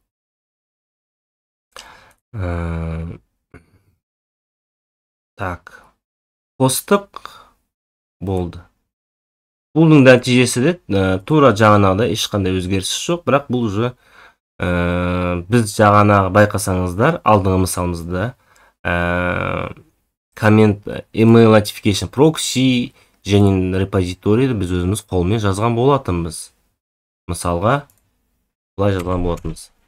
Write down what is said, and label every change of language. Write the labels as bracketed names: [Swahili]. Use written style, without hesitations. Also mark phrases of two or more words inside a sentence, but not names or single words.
[Kazakh] Так. Қостық болды. Бұның нәтижесі де тура жаңағыда ешқандай өзгеріс жоқ, бірақ бұл уже біз жаңағы байқасаңыздар, алдыңғы мысалымызда коммент [English] email notification proxy [Kazakh] және репозиторийді біз өзіміз қолмен жазған болатынбыз. Мысалға, бұлай жазған болатынбыз.